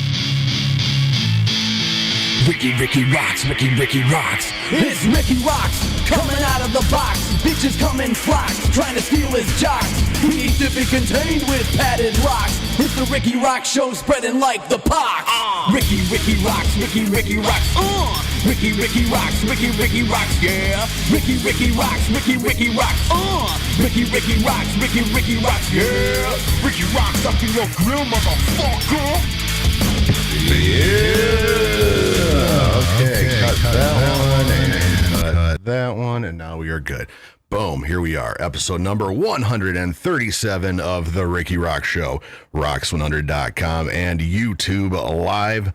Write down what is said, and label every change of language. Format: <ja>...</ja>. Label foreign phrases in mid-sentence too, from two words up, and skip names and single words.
<en>Rikki Roxx, Rikki Roxx. It's Rikki Roxx, coming out of the box. Bitches come in flocks, trying to steal his jocks. He needs to be contained with padded rocks. It's the Rikki Roxx Show, spreading like the pox. Rikki Roxx, Rikki Roxx. Rikki Roxx, Rikki Roxx, yeah. Rikki Roxx, Rikki Roxx. Rikki Roxx, Rikki Roxx, yeah. Rikki Roxx up in your grill, motherfucker. Okay, cut that one, and now we are good. Boom, here we are, episode number 137 of the Rikki Roxx Show, Rox100.com, and YouTube Live.</en>